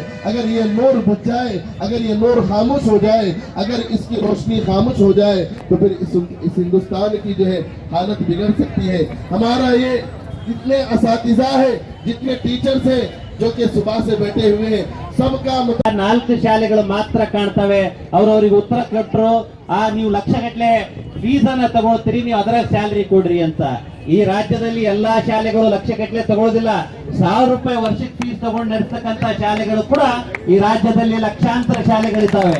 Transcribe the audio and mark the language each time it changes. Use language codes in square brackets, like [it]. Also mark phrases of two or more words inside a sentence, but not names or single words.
[hi] अगर ये नूर बुझ जाए, अगर ये नूर खामोश हो जाए, अगर इसकी रोशनी खामोश हो जाए तो फिर इस हिंदुस्तान की जो है हालत बिगड़ सकती है। हमारा ये जितने असातिज़ा है, जितने टीचर्स है जो कि सुबह से बैठे हुए हैं, सबका [kn] 4 ಶಾಲೆಗಳು ಮಾತ್ರ ಕಾಣ್ತವೆ. ಅವರವರಿಗೆ ಉತ್ತರ ಕೊಟ್ಟರು, ನೀವು ಲಕ್ಷಗಟ್ಟಲೆ ಫೀಸ್ ಅನ್ನ ತಗೊಳ್ತೀರಿ, ನೀವು ಅದರ ಸ್ಯಾಲರಿ ಕೊಡ್ರಿ ಅಂತ. ಈ ರಾಜ್ಯದಲ್ಲಿ ಎಲ್ಲಾ ಶಾಲೆಗಳು ಲಕ್ಷಗಟ್ಟಲೆ ತಗೊಳ್ಳೋದಿಲ್ಲ. 1000 ರೂಪಾಯಿ ವರ್ಷಕ್ಕೆ ಫೀಸ್ ತಗೊಂಡು ನಡೆಸ್ತಕ್ಕಂತ ಶಾಲೆಗಳು ಕೂಡ ಈ ರಾಜ್ಯದಲ್ಲಿ ಲಕ್ಷಾಂತರ ಶಾಲೆಗಳಿದ್ದಾವೆ.